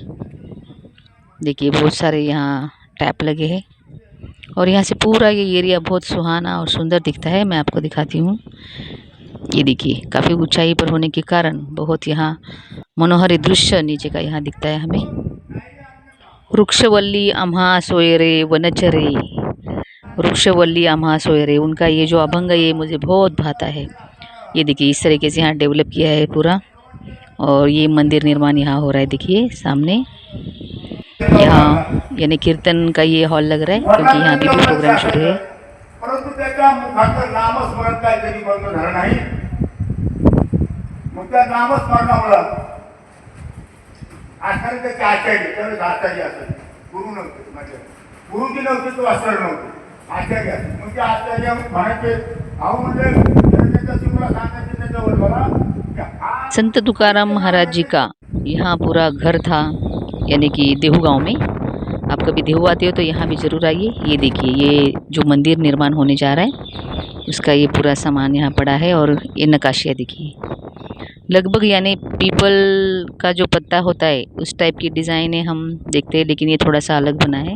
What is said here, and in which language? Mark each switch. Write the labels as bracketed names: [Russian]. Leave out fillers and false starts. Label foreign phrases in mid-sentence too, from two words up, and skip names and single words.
[Hindi] देखिए बहुत सारे यहाँ टैप लगे हैं। और यहाँ से पूरा ये एरिया बहुत सुहाना और सुंदर दिखता है। मैं आपको दिखाती हूँ। ये देखिए काफ़ी ऊंचाई पर होने के कारण बहुत यहाँ मनोहर दृश्य नीचे का यहाँ दिखता है हमें। [Marathi] वृक्षवल्ली आम्हा सोयरे वनचरे, वृक्षवल्ली आम्हा सोयरे, [Hindi] उनका ये जो अभंग है ये मुझे बहुत भाता है। ये देखिए इस तरीके से यहाँ डेवलप किया है पूरा। और ये मंदिर निर्माण यहाँ हो रहा है, देखिए सामने। यहाँ यानी कीर्तन का ये हॉल लग रहा है, क्योंकि यहाँ भी प्रोग्राम शुरू है। [Marathi] परंतु त्याच्या मुखाचं नामस्मरण काय कधी बंद झालं नाही। मग त्या नामस्मरणामुळं आचार्य त्याचे आचार्य, त्यावेळेस आचार्य असायचे, गुरु नव्हते, म्हणजे गुरुजी नव्हते तो आचार्य नव्हते, आचार्य असायचे। मग ते आचार्य म्हणायचे, अहो म्हणजे त्याच्या शिवला सांगायचे त्याच्यावर बघा। [Hindi] संत तुकाराम महाराज जी का यहाँ पूरा घर था, यानी कि देहू गांव में। आप कभी देहू आते हो तो यहाँ भी ज़रूर आइए। ये देखिए ये जो मंदिर निर्माण होने जा रहा है उसका ये पूरा सामान यहाँ पड़ा है। और ये नक्काशियाँ देखिए, लगभग यानी पीपल का जो पत्ता होता है उस टाइप की डिज़ाइनें हम देखते हैं, लेकिन ये थोड़ा सा अलग बना है।